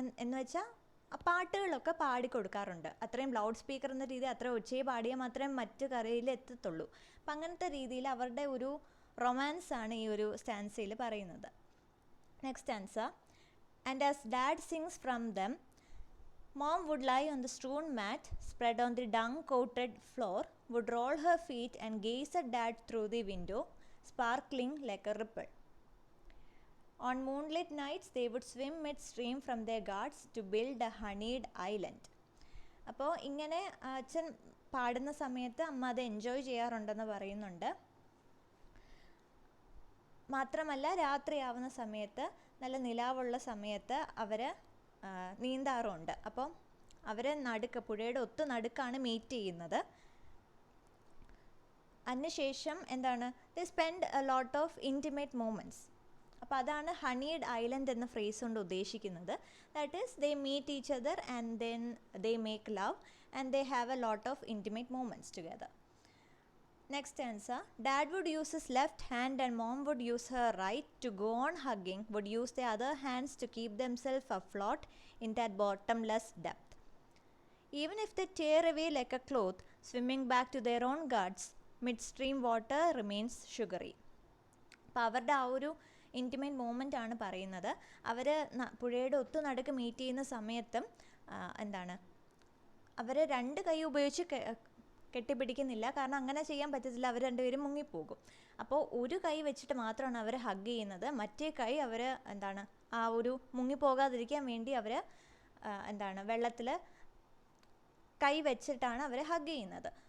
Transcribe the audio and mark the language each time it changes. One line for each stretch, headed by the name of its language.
Malayalam: എന്ന് വെച്ചാൽ പാട്ടുകളൊക്കെ പാടിക്കൊടുക്കാറുണ്ട്. അത്രയും ലൗഡ് സ്പീക്കർ എന്ന രീതി അത്ര ഒച്ചയെ പാടിയാൽ മാത്രമേ മറ്റു കരയിൽ എത്തത്തുള്ളൂ. അപ്പം അങ്ങനത്തെ രീതിയിൽ അവരുടെ ഒരു റൊമാൻസാണ് ഈ ഒരു സ്റ്റാൻസിൽ പറയുന്നത്.
English: Next stanza. And as dad sings from them, mom would lie on the strewn mat, spread on the dung-coated floor, would roll her feet and gaze at dad through the window, sparkling like a ripple. On moonlit nights, they would swim midstream from their guards to build a honeyed island.
Malayalam: അപ്പോൾ ഇങ്ങനെ അച്ഛൻ പാടുന്ന സമയത്ത് അമ്മ അത് enjoy ചെയ്യാറുണ്ടെന്ന് പറയുന്നുണ്ട്. മാത്രമല്ല രാത്രിയാവുന്ന സമയത്ത് നല്ല നിലാവുള്ള സമയത്ത് അവർ നീന്താറുണ്ട്. അപ്പോൾ അവർ പുഴയുടെ ഒത്തു നടുക്കാണ് മീറ്റ് ചെയ്യുന്നത്. അതിനുശേഷം എന്താണ്,
English: They spend a lot of intimate moments.
Malayalam: അപ്പോൾ അതാണ് ഹണീഡ് ഐലൻഡ് എന്ന ഫ്രേസ് കൊണ്ട് ഉദ്ദേശിക്കുന്നത്.
English: That is they meet each other and then they make love and they have a lot of intimate moments together. Next stanza. Dad would use his left hand and mom would use her right to go on hugging, would use their other hands to keep themselves afloat in that bottomless depth. Even if they tear away like a cloth, swimming back to their own guts, midstream water remains sugary.
Malayalam: അപ്പോൾ അവരുടെ ആ ഒരു intimate moment ആണ് പറയുന്നത്. അവർ പുഴയുടെ ഒത്തു നടുക്ക് meet ചെയ്യുന്ന സമയത്തും എന്താണ്, അവർ രണ്ട് കൈ ഉപയോഗിച്ച് കെട്ടിപ്പിടിക്കുന്നില്ല, കാരണം അങ്ങനെ ചെയ്യാൻ പറ്റത്തില്ല, അവർ രണ്ടുപേരും മുങ്ങിപ്പോകും. അപ്പോൾ ഒരു കൈ വെച്ചിട്ട് മാത്രമാണ് അവർ ഹഗ് ചെയ്യുന്നത്. മറ്റേ കൈ അവർ എന്താണ് ആ ഒരു മുങ്ങിപ്പോകാതിരിക്കാൻ വേണ്ടി അവർ എന്താണ് വെള്ളത്തിൽ കൈ വെച്ചിട്ടാണ് അവർ ഹഗ് ചെയ്യുന്നത്.